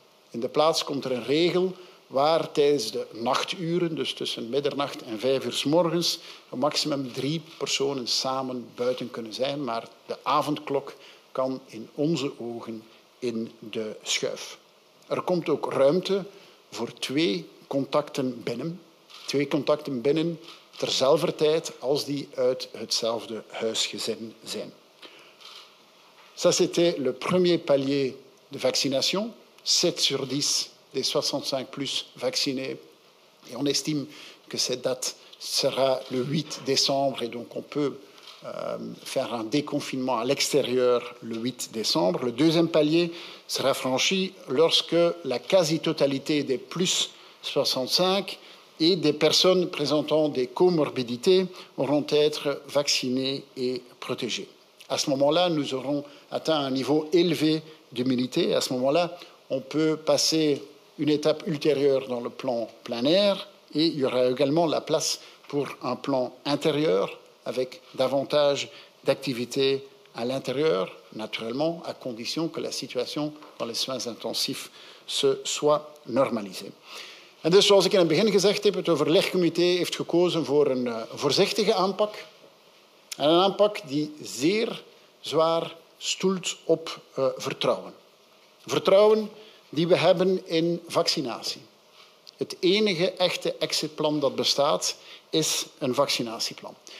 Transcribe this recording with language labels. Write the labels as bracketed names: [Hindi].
[Dutch] In de plaats komt er een regel waar tijdens de nachturen, dus tussen middernacht en 5 uur 's morgens, een maximum 3 personen samen buiten kunnen zijn, maar de avondklok kan in onze ogen in de schuif. Er komt ook ruimte voor 2 contacten binnen. 2 contacten binnen terzelfde tijd als die uit hetzelfde huisgezin zijn. [French] Ça, c'était le premier palier de vaccination. 7 sur 10 des 65 plus vaccinés. Et on estime que cette date sera le 8 décembre et donc on peut faire un déconfinement à l'extérieur le 8 décembre. Le deuxième palier sera franchi lorsque la quasi-totalité des plus 65 et des personnes présentant des comorbidités auront être vaccinées et protégées. À ce moment-là, nous aurons atteint un niveau élevé d'immunité. À ce moment-là, on peut passer une étape ultérieure dans le plan plein air et il y aura également la place pour un plan intérieur avec davantage d'activités à l'intérieur, naturellement, à condition que la situation dans les soins intensifs se soit normalisée. [Dutch] En dus, zoals ik in het begin gezegd heb, het overlegcomité heeft gekozen voor een voorzichtige aanpak. En een aanpak die zeer zwaar stoelt op vertrouwen. Vertrouwen die we hebben in vaccinatie. Het enige echte exitplan dat bestaat, is een vaccinatieplan.